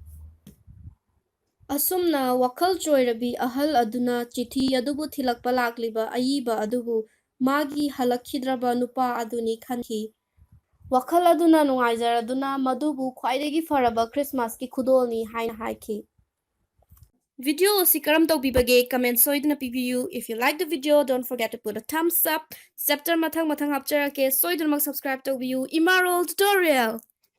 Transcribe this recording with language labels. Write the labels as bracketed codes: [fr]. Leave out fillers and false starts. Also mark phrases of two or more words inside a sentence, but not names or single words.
[mni] Asumna wakhal choirabi ahal aduna chithi adubu thilakpa lakliba ayiba adubu magi halakhidraba nupa aduni khanki. Wakhal aduna nungaijaraduna madubu khwaidagi faraba Christmas ki khudolni haina haiki. Video asi karam tawbibage comment soidna pibiyu. [en] If you like the video, don't forget to put a thumbs up. [mni] Chapter mathang hapcharake soidna subscribe tawbiyu. Imarol tutorial.